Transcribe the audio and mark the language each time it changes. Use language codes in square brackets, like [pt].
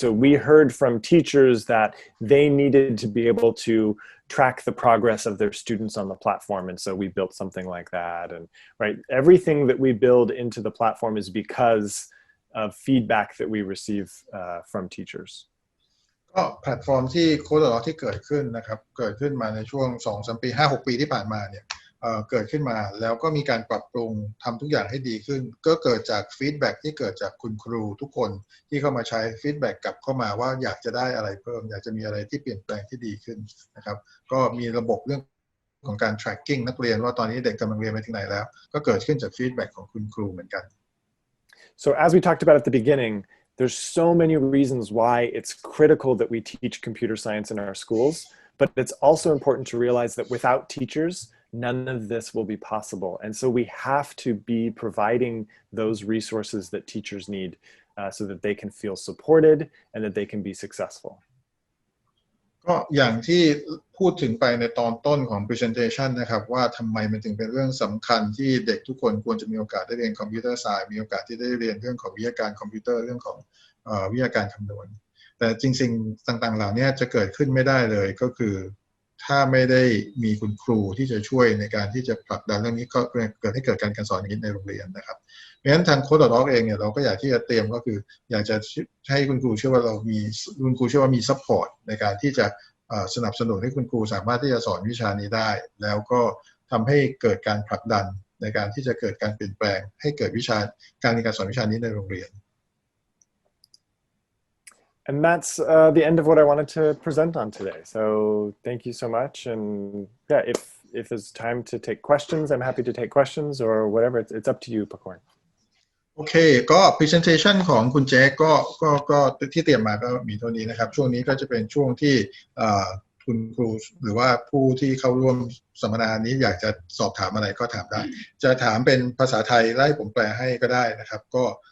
[en] So we heard from teachers that they needed to be able to track the progress of their students on the platform. And so we built something like that. And right, everything that we build into the platform is because of feedback that we receive from teachers. [th] ก็แพลตฟอร์มที่โค้ดที่เกิดขึ้นนะครับเกิดขึ้นมาในช่วง 2-3 ปี 5-6 ปีที่ผ่านมาเนี่ยเกิดขึ้นมาแล้วก็มีการปรับปรุงทำทุกอย่างให้ดีขึ้นก็เกิดจากฟีดแบ็กที่เกิดจากคุณครูทุกคนที่เข้ามาใช้ฟีดแบ็กกลับเข้ามาว่าอยากจะได้อะไรเพิ่มอยากจะมีอะไรที่เปลี่ยนแปลงที่ดีขึ้นนะครับก็มีระบบเรื่องของการ tracking นักเรียนว่าตอนนี้เด็กกำลังเรียนไปถึงไหนแล้วก็เกิดขึ้นจากฟีดแบ็กของคุณครูเหมือนกัน [en] So as we talked about at the beginning, there's so many reasons why it's critical that we teach computer science in our schools, but it's also important to realize that without teachers, none of this will be possible. And so we have to be providing those resources that teachers need so that they can feel supported and that they can be successful. [th] ก็อย่างที่พูดถึงไปในตอนต้นของ presentation นะครับว่าทำไมมันถึงเป็นเรื่องสำคัญที่เด็กทุกคนควรจะมีโอกาสได้เรียนคอมพิวเตอร์ไซน์มีโอกาสที่ได้เรียนเรื่องของวิทยาการคอมพิวเตอร์เรื่องของวิทยาการคำนวณแต่จริงๆต่างๆเหล่านี้จะเกิดขึ้นไม่ได้เลยก็คือถ้าไม่ได้มีคุณครูที่จะช่วยในการที่จะผลักดันเรื่องนี้ก็เกิดให้เกิดการสอนอย่างนี้ในโรงเรียนนะครับเพราะฉะนั้นทางโค้ดดอทเองเนี่ยเราก็อยากที่จะเตรียมก็คืออยากจะให้คุณครูเชื่อว่า คุณครูเชื่อว่ามีซัพพอร์ตในการที่จะสนับสนุนให้คุณครูสามารถที่จะสอนวิชานี้ได้แล้วก็ทำให้เกิดการผลักดันในการที่จะเกิดการเปลี่ยนแปลงให้เกิดวิชาการเรียนการสอนวิชานี้ในโรงเรียน [en] And that's the end of what I wanted to present on today. So thank you so much. And yeah, if there's time to take questions, I'm happy to take questions or whatever. It's up to you, Pakorn. [th] โอเคก็ presentation ของคุณแจ๊กก็ที่เตรียมมาก็มีเท่านี้นะครับช่วงนี้ก็จะเป็นช่วงที่คุณครูหรือว่าผู้ที่เข้าร่วมสัมมนานี้อยากจะสอบถามอะไรก็ถามได้จะถามเป็นภาษาไทยไล่ผมแปลให้ก็ได้นะครับก็